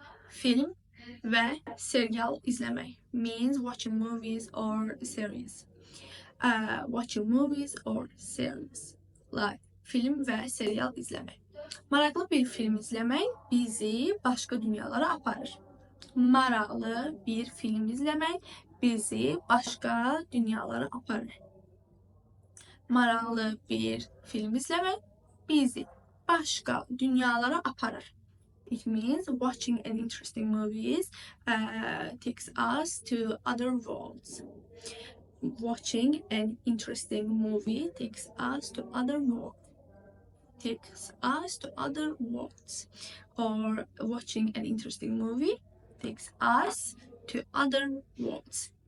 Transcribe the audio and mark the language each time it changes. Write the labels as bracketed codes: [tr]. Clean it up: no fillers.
[az] Film və serial izləmək [en] means watching movies or series. Watching movies or series. [az] Like film və serial izləmək. Maraqlı bir film izləmək bizi başqa dünyalara aparır. Maraqlı bir film izləmək bizi başqa dünyalara aparır. Maraqlı bir film izləmək bizi başqa dünyalara aparır. [en] It means watching an interesting movies takes us to other worlds. Watching an interesting movie takes us to other worlds. Takes us to other worlds. Or watching an interesting movie takes us to other worlds.